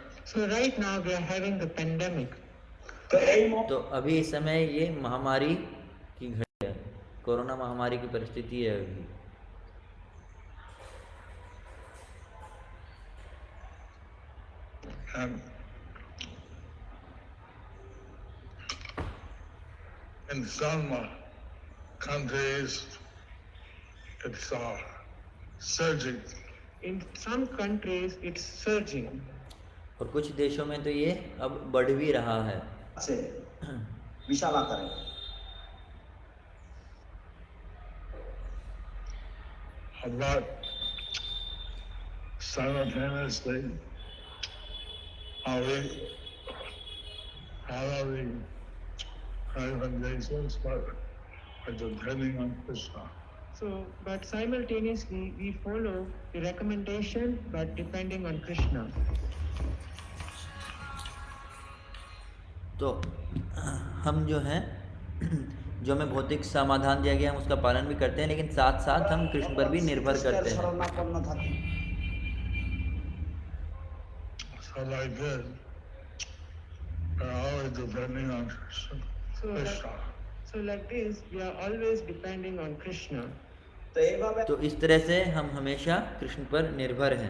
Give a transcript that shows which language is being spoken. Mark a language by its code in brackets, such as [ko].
[en] So right now we're having the pandemic. So right now we are having the pandemic. [hi] तो अभी इस समय ये महामारी की घड़ी है, कोरोना महामारी की परिस्थिति है अभी। [en] And in some countries, it's surging. In some countries it's surging. [hi] और कुछ देशों में तो ये अब बढ़ भी रहा है। [bn] আছে বিশাল আকারে। [en] But simultaneously, we follow the recommendations, but depending on Krishna. So, but simultaneously we follow the recommendation, but depending on Krishna. [hi] तो हम जो हैं जो हमें भौतिक समाधान दिया गया हम उसका पालन भी करते हैं, लेकिन साथ साथ हम कृष्ण पर भी निर्भर [bn] শ্রীকৃষ্ণের [hi] करते हैं। [bn] শরণাপন্ন থাকি। [en] So like this, we're always depending on Krishna. So like this, we are always depending on Krishna. [bn] তো এইভাবে [hi] तो इस तरह से हम हमेशा कृष्ण पर निर्भर हैं।